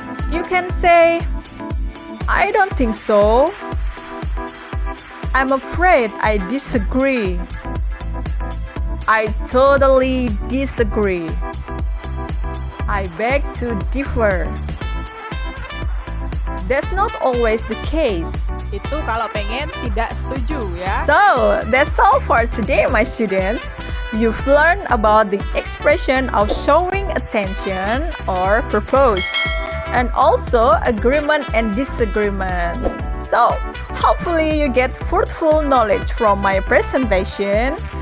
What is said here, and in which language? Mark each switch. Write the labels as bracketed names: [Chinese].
[English] You can say, I don't think so. I'm afraid I disagree. I totally disagree. I beg to differ. That's not always the case. [Indonesian] Itu kalau pengen tidak setuju ya. [English] So, that's all for today, my students. You've learned about the expression of showing attention or propose, and also agreement and disagreement. So, hopefully you get fruitful knowledge from my presentation.